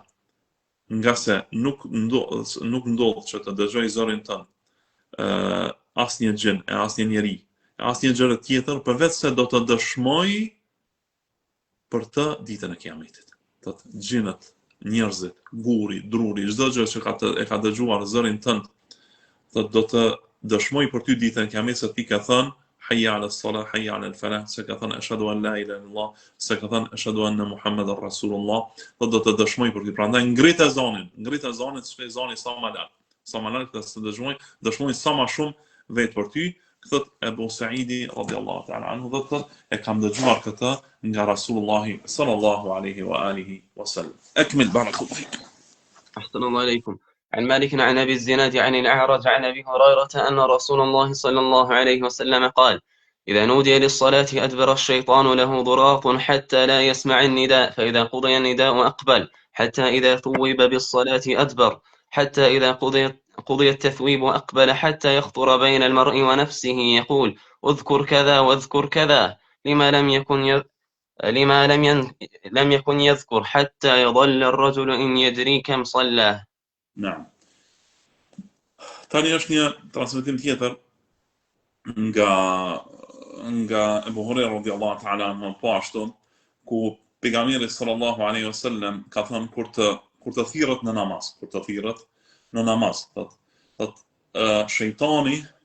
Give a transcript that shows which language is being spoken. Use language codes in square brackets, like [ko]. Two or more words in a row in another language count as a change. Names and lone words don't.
[sq] Nga se nuk ndodh që të dëgjoj zërin tënd asnjë gjin, asnjë njeri, asnjë gjë tjetër përveç se do të dëshmoj për të ditën e Kiametit. Thot gjinët, njerëzit, guri, druri, çdo gjë që e ka dëgjuar zërin tënd, thot do të dëshmoj për ty ditën e Kiametit se ti ke thënë [ar] حي على الصلاة حي على الفلاح, [sq] se ka thënë [ar] أشهد أن لا إله إلا الله, [sq] se ka thënë [ar] أشهد أن محمدا رسول الله, [sq] do të dëshmoj për ty. Prandaj ngrit e zonin, shkoj zoni sa më lart. Sa më lart të dëshmoj sa më shumë vetë për ty. Thot Abu Sa'idi [ar] رضي الله تعالى عنه, [sq] thot e kam dëgjuar këtë nga Rasulullahi [ar] صلى الله عليه وعلى آله وسلم. أكمل بارك الله فيك. أحسن الله إليكم. عن مالك عن أبي الزناد عن الأعرج عن أبي هريرة أن رسول الله صلى الله عليه وسلم قال: إذا نودي للصلاة أدبر الشيطان له ضراط حتى لا يسمع النداء، فإذا قضي النداء أقبل، حتى إذا ثوب بالصلاة أدبر، حتى إذا قضي التثويب أقبل، حتى يخطر بين المرء ونفسه يقول: اذكر كذا واذكر كذا، لما لم يكن يذكر، حتى يظل الرجل إن يدري كم صلاه. Naam. [sq] Tani është një transmetim tjetër nga Abu Huraira [ar] رضي الله تعالى عنه, [sq] po ashtu, ku pejgamberi [ar] صلى الله عليه وسلم [sq] ka thënë kur të thirret në namaz, thot shejtani